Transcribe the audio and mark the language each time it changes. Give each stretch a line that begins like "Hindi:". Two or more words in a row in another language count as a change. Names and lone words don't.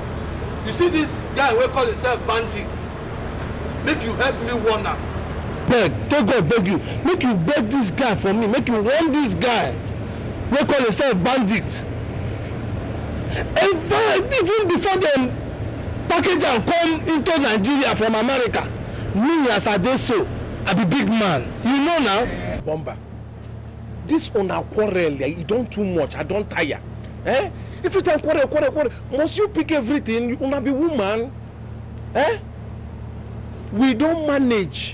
Nigerian Pidgin: You see this guy who call himself bandit? Make you help me warn him. Beg, take God beg you. Make you beg this guy for me. Make you warn this guy who call himself bandit. And even before them package and come into Nigeria from America, me as I do so, I be big man. You know now? Bomba, this on our quarrel, you don't too much. I don't tire. Eh? Every time quarrel. Must you pick everything? You wanna be woman? Eh? We don't manage.